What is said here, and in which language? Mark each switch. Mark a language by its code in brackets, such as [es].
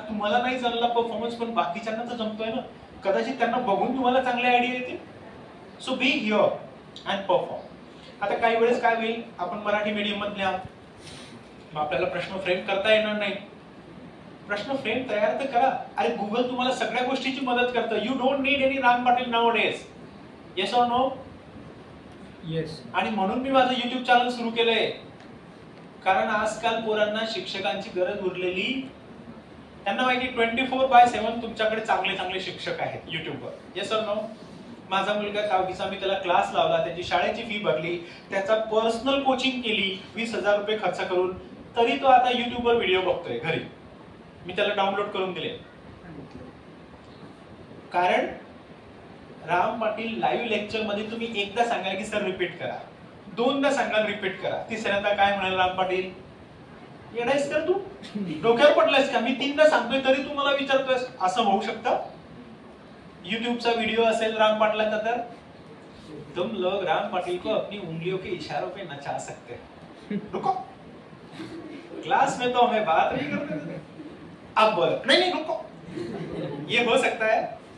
[mr] तुम्हाला नाही चालला परफॉर्मन्स, पण बाकीच्यांना तर जमतोय ना, कदाचित त्यांना बघून तुम्हाला चांगले आयडिया येतील. [en] So be here and perform. [mr] आता काही वेळेस काय होईल, आपण मराठी मीडियम मधले आहोत, मग आपल्याला प्रश्न फ्रेम करता येणार नाही. प्रश्न फ्रेम तयार तर करा. अरे गुगल तुम्हाला सगळ्या गोष्टीची मदत करतं. [en] You don't need any Ram Patil nowadays. Yes or no? Yes. [mr] आणि म्हणून मी माझं युट्यूब चॅनल सुरू केलंय, कारण आजकाल पोरांना शिक्षकांची गरज उरलेली. त्यांना माहिती 24/7 तुमच्याकडे चांगले चांगले शिक्षक आहेत युट्यूबवर. [en] Yes or no? [mr] माझा मुलगा 10वीचा, मी त्याला क्लास लावला, त्याची शाळेची फी भरली, त्याचा पर्सनल कोचिंग केली 20,000 रुपये खर्च करून, तरी तो आता युट्यूबवर व्हिडिओ बघतोय घरी. मी त्याला डाउनलोड करून दिले. कारण राम पाटील लाईव्ह लेक्चर मध्ये तुम्ही एकदा सांगाल की सर रिपीट करा, दोनदा सांगाल रिपीट करा, तिसऱ्यांदा काय म्हणाल राम पाटील, येडायस का तू, डोक्यावर पडलायस का, मी 3दा सांगतोय तरी तू मला विचारतोय. असं होऊ शकतं? यूट्यूबचा वीडियो असेल राम पाटलाचा तर [hi] तुम लोग राम पाटिल को अपनी उंगलियों के इशारों पे नचा सकते हैं. रुको, क्लास में तो हमें बात नहीं करते, अब बोलो नहीं रुको, ये हो सकता है.